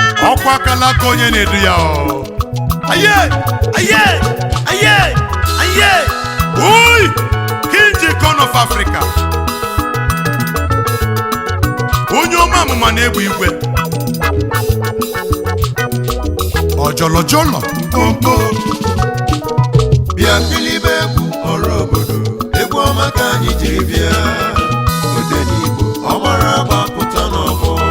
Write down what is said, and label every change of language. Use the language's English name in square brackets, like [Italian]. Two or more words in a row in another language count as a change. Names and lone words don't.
[Igbo] Ọkwa akala aka onye na-edu ya, o. Aye! Aye! Aye! Aye! Oi! [English] King Jikon of Africa. [Igbo] Onye ọma amụma na-egbe igwe. Ọjọlọjọlọ. Mpompo. Bịa kilibe egwu ọrụ obodo. Egwu ọma ka anyị jiri bịa. Odenigbo, ọ mara agba pụta n'ọgbọ.